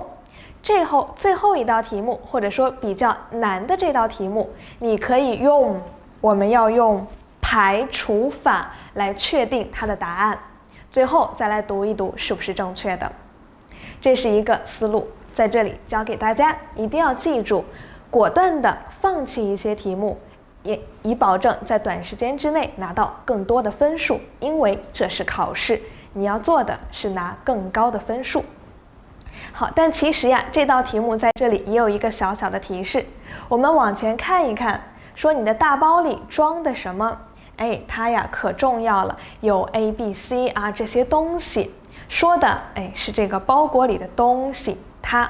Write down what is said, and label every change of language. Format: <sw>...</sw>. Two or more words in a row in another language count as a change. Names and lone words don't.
<zh>最後一道題目，或者說比較難的這道題目，你可以我們要用排除法來確定它的答案，最後再來讀一讀是不是正確的。這是一個思路，在這裡教給大家，一定要記住，果斷的放棄一些題目，也以保證在短時間之內拿到更多的分數，因為這是考試，你要做的是拿更高的分數。好，但其實呀，這道題目在這裡也有一個小小的提示，我們往前看一看。說你的大包裡裝的什麼？哎，它呀可重要了，有 A、B、C 啊這些東西，說的哎是這個包裹裡的東西它。</zh>